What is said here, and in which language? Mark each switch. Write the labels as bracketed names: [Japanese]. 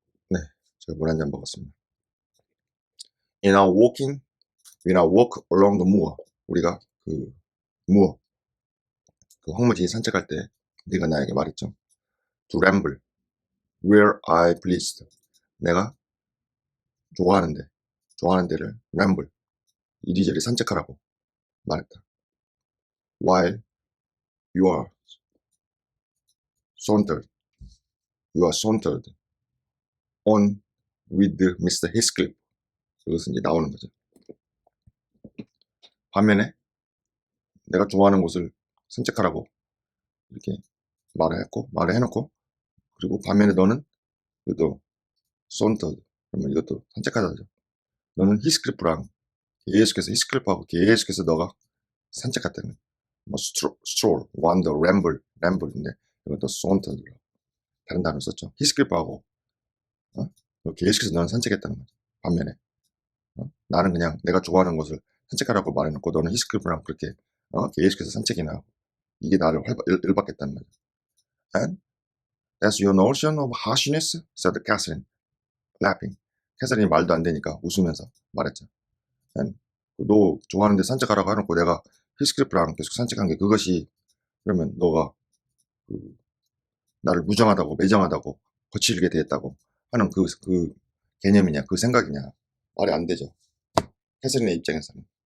[Korean] 네, 제가 물 한 잔 먹었습니다. [English] In our walk along the moor. [Korean] 우리가 그 moor, 그 황무지 산책할 때 네가 나에게 말했죠. [English] To ramble where I pleased. [Korean] 내가 좋아하는 데를 ramble, 이리저리 산책하라고 말했다. [English] While you are sauntered on with Mr. Heathcliff. [Korean] 그것은 이제 나오는 거죠. 반면에 내가 좋아하는 곳을 산책하라고 이렇게 말을 해놓고 그리고 반면에 너는 이것도 sauntered, 그러면 이것도 산책하자죠. 너는 히스클리프랑 계속해서 히스클리프하고 계속해서 너가 산책했다는 거야. 뭐 [English] stroll, wander, ramble [Korean] 인데 이것도 sauntered, 다른 단어 썼죠. 히스클리프하고 계속해서 너는 산책했다는 거죠. 반면에 나는 그냥 내가 좋아하는 곳을 산책하라고 말해놓고 너는 히스클리프랑 그렇게 계속해서 산책이나 하고 이게 나를 열받겠다는 거죠. [English] And that's your notion of harshness, said Catherine, laughing. [Korean] 캐서린이 말도 안 되니까 웃으면서 말했죠. And 너 좋아하는데 산책하라고 해놓고 내가 히스클리프랑 계속 산책한 게 그것이 그러면 너가 나를 무정하다고 매정하다고 거칠게 대했다고 하는 그 개념이냐 그 생각이냐 말이 안 되죠. 캐서린의 입장에서는.